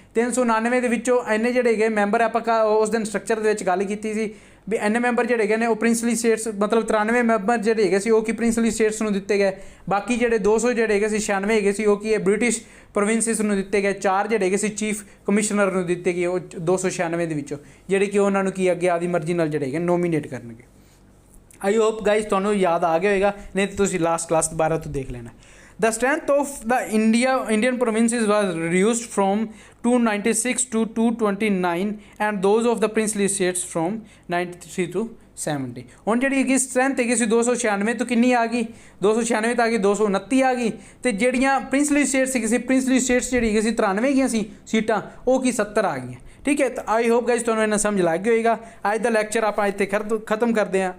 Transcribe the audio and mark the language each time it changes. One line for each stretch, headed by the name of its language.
Punjabi: 399 ਦੇ ਵਿੱਚੋਂ ਇੰਨੇ ਜਿਹੜੇ ਹੈਗੇ ਮੈਂਬਰ ਆਪਾਂ ਉਸ ਦਿਨ ਸਟਰਕਚਰ ਦੇ ਵਿੱਚ ਗੱਲ ਕੀਤੀ ਸੀ ਵੀ ਇੰਨੇ ਮੈਂਬਰ ਜਿਹੜੇ ਹੈਗੇ ਨੇ ਉਹ ਪ੍ਰਿੰਸਲੀ ਸਟੇਟਸ, ਮਤਲਬ 93 ਮੈਂਬਰ ਜਿਹੜੇ ਹੈਗੇ ਸੀ ਉਹ ਕੀ ਪ੍ਰਿੰਸਲੀ ਸਟੇਟਸ ਨੂੰ ਦਿੱਤੇ ਗਏ, ਬਾਕੀ ਜਿਹੜੇ 200 ਜਿਹੜੇ ਹੈਗੇ ਸੀ 96 ਹੈਗੇ ਸੀ ਉਹ ਕੀ ਹੈ ਬ੍ਰਿਟਿਸ਼ ਪ੍ਰੋਵਿੰਸਿਸ ਨੂੰ ਦਿੱਤੇ ਗਏ, 4 ਜਿਹੜੇ ਹੈਗੇ ਸੀ ਚੀਫ ਕਮਿਸ਼ਨਰ ਨੂੰ ਦਿੱਤੇ ਗਏ ਉਹ 296 ਦੇ ਵਿੱਚੋਂ, ਜਿਹੜੇ ਕਿ ਉਹਨਾਂ ਨੂੰ ਕੀ ਅੱਗੇ ਆਦੀ ਮਰਜ਼ੀ ਨਾਲ ਜਿਹੜੇ ਹੈਗੇ ਨੋਮੀਨੇਟ ਕਰਨਗੇ।
English: I hope guys
Punjabi: ਤੁਹਾਨੂੰ ਯਾਦ ਆ ਗਿਆ ਹੋਏਗਾ, ਨਹੀਂ ਤਾਂ ਤੁਸੀਂ ਲਾਸਟ ਕਲਾਸ ਦੁਬਾਰਾ ਤੋਂ ਦੇਖ ਲੈਣਾ।
English: The strength of the Indian provinces was reduced from 296 to 229 and those of the princely states from 93 to 70।
Punjabi: ਹੁਣ ਜਿਹੜੀ ਹੈਗੀ ਸਟਰੈਂਥ ਹੈਗੀ ਸੀ 296 ਤੋਂ ਕਿੰਨੀ ਆ ਗਈ, 296 ਤੋਂ ਆ ਗਈ 229 ਆ ਗਈ, ਤੇ ਜਿਹੜੀਆਂ ਪ੍ਰਿੰਸਲੀ ਸਟੇਟਸ ਹੈਗੀ ਸੀ, ਪ੍ਰਿੰਸਲੀ ਸਟੇਟਸ ਜਿਹੜੀ ਹੈਗੀ ਸੀ 93 ਹੈਗੀਆਂ ਸੀ ਸੀਟਾਂ, ਉਹ ਕੀ 70 ਆ ਗਈਆਂ। ਠੀਕ ਹੈ, ਤਾਂ
English: I hope guys
Punjabi: ਤੁਹਾਨੂੰ ਇਹਨਾਂ ਸਮਝ ਲੱਗ ਗਿਆ ਹੋਏਗਾ। ਅੱਜ ਦਾ ਲੈਕਚਰ ਆਪਾਂ ਇੱਥੇ ਖਤਮ ਕਰਦੇ ਹਾਂ।